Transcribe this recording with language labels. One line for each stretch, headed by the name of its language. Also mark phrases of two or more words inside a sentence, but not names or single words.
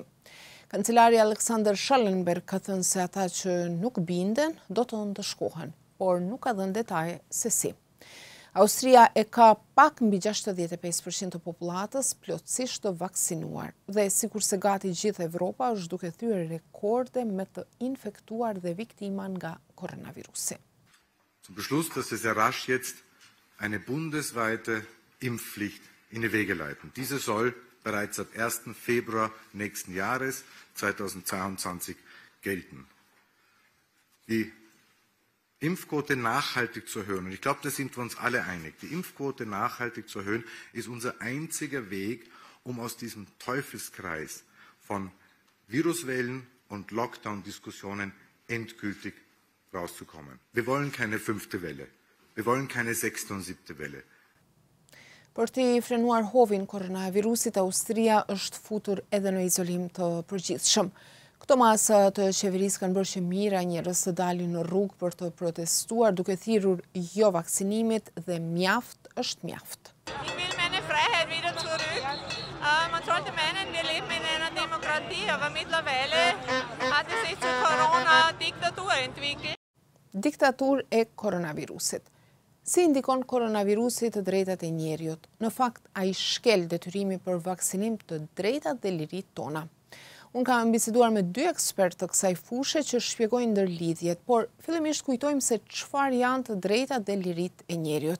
Albanian: Kancelari Alexander Schallenberg ka thënë se ata që nuk binden do të ndëshkohen, por nuk ka dhënë detaje se si. Austria e ka pak mbi 65% të popullatës plotësisht të vaksinuar dhe sikurse gati gjithë Evropa është duke thyer rekorde me të infektuar dhe viktima nga koronavirusi.
German: Zum Beschluss, dass wir sehr rasch jetzt eine bundesweite Impfpflicht in die Wege leiten. Diese soll bereits ab 1. Februar nächsten Jahres 2022 gelten. Die Impfquote nachhaltig zu erhöhen, und ich glaube, da sind wir uns alle einig, die Impfquote nachhaltig zu erhöhen, ist unser einziger Weg, um aus diesem Teufelskreis von Viruswellen und Lockdown-Diskussionen endgültig rauszukommen. Wir wollen keine 5. Welle, wir wollen keine 6. und 7. Welle.
Albanian: Për të frenuar hovin koronavirusit, Austria është futur edhe në izolim të përgjithshëm. Këto masa të qeverisë kanë bërë që mira njerëz të dalin në rrugë për të protestuar duke thirrur jo vaksinimit dhe mjaft është mjaft.
German: Ich will meine Freiheit wieder zurück. Man sollte meinen, wir leben in einer Demokratie, aber mittlerweile hat es sich zu Corona-Diktatur entwickelt.
Albanian: Diktatur e koronavirusit. Si indikon koronavirusi të drejtat e njeriut? Në fakt, ai shkel detyrimi për vaksinim të drejtat dhe liritë tona. Unë kam biseduar me 2 ekspertë të kësaj fushë që shpjegojnë ndërlidhjet, por fillimisht kujtojmë se çfarë janë të drejtat dhe liritë e njeriut.